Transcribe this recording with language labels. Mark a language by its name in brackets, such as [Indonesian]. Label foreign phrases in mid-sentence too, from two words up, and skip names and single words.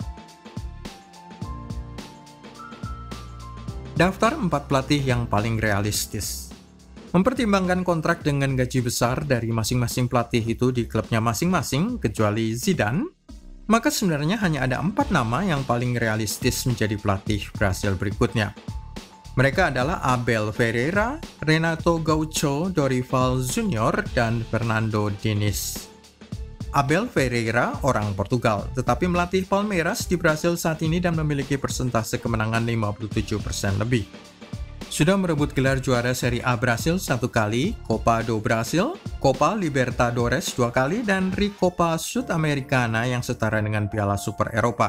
[Indonesian] Daftar 4 pelatih yang paling realistis. Mempertimbangkan kontrak dengan gaji besar dari masing-masing pelatih itu di klubnya masing-masing, kecuali Zidane, maka sebenarnya hanya ada 4 nama yang paling realistis menjadi pelatih Brasil berikutnya. Mereka adalah Abel Ferreira, Renato Gaúcho, Dorival Junior, dan Fernando Diniz. Abel Ferreira orang Portugal, tetapi melatih Palmeiras di Brasil saat ini dan memiliki persentase kemenangan 57% lebih. Sudah merebut gelar juara Serie A Brasil 1 kali, Copa do Brasil, Copa Libertadores 2 kali, dan Recopa Sudamericana yang setara dengan Piala Super Eropa.